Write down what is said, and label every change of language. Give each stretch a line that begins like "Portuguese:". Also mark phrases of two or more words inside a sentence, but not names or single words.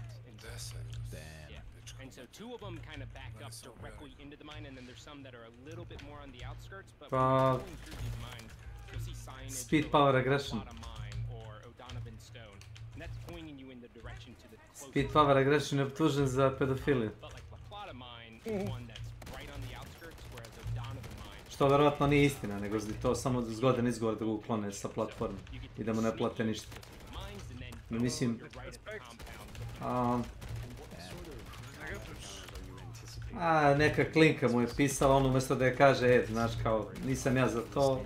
English: And so 2 of them kind of back up directly into the mine, and then there's some that are a little bit more on the outskirts. But when you're going through these mines, you'll see signage. Speed power aggression. Mine or O'Donovan Stone, and that's pointing you in the direction to the closest.
Serbian: Speed power aggression je optužen za pedofiliju.
English: But like La Plata mine is one that's right on the outskirts, whereas O'Donovan mine.
Serbian: Što verovatno nije istina, nego je to samo zgodan izgovor da ga uklone sa platforme i da mu ne plate ništa. Mislim... neka klinka mu je pisala, on umjesto da je kaže, znaš kao, nisam ja za to.